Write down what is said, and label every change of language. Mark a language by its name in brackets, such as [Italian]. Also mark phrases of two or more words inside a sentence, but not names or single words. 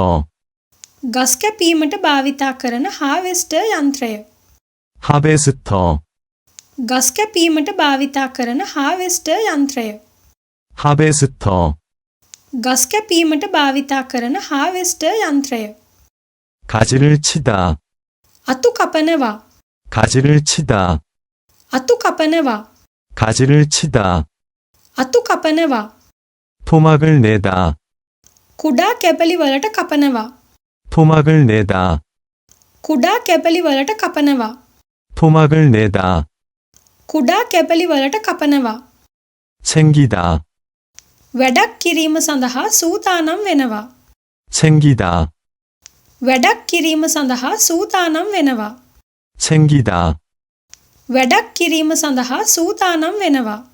[Sinhala] ගස් කැපීමට භාවිතා කරන හාවෙස්ටර් යන්ත්‍රය [Korean] 하베스터, [Sinhala] ගස් කැපීමට භාවිතා කරන හාවෙස්ටර් යන්ත්‍රය [Korean] 하베스터. [Sinhala] ගස් කැපීමට භාවිතා කරන හාවෙස්ටර් යන්ත්‍රය [Korean] 가지를 치다, [Sinhala] අතු කපනවා [Korean] 가지를 치다, [Sinhala] අතු කපනවා [Korean] 가지를 치다. [Sinhala] අතු කපනවා [Korean] 토막을 내다, [Sinhala] කුඩා කැපලි වලට කපනවා [Korean] 토막을 내다, [Sinhala] කුඩා කැපලි වලට කපනවා [Korean] 토막을 내다. [Sinhala] කුඩා කැපලි වලට කපනවා [Korean] 챙기다, [Sinhala] වැඩක් කිරීම සඳහා සූදානම් වෙනවා [Korean] 챙기다, [Sinhala] වැඩක් කිරීම සඳහා සූදානම් වෙනවා [Korean] 챙기다. [Sinhala] වැඩක් කිරීම සඳහා සූදානම් වෙනවා